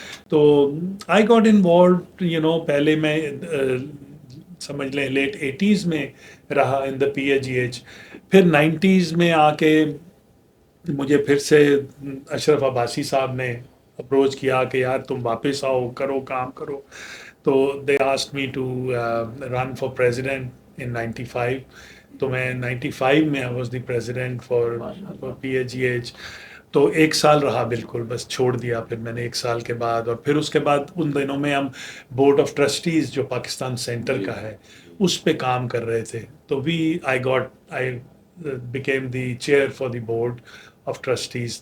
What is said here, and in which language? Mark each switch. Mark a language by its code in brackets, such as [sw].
[en] تو I got involved [ur] پہلے میں سمجھ لیں [en] late 80s [ur] میں رہا [en] In the P H H. [ur] پھر 90s میں آ کے مجھے پھر سے اشرف عباسی صاحب نے اپروچ کیا کہ یار تم واپس آؤ، کرو کام کرو. [en] تو they asked me to run for president in 95. [ur] تو میں 95 میں [en] I was the president for P H H. [ur] تو 1 سال رہا بالکل، بس چھوڑ دیا پھر میں نے 1 سال کے بعد. اور پھر اس کے بعد ان دنوں میں ہم بورڈ آف ٹرسٹیز جو پاکستان سینٹر کا ہے اس پہ کام کر رہے تھے. [en] تو I became the chair for the board of trustees.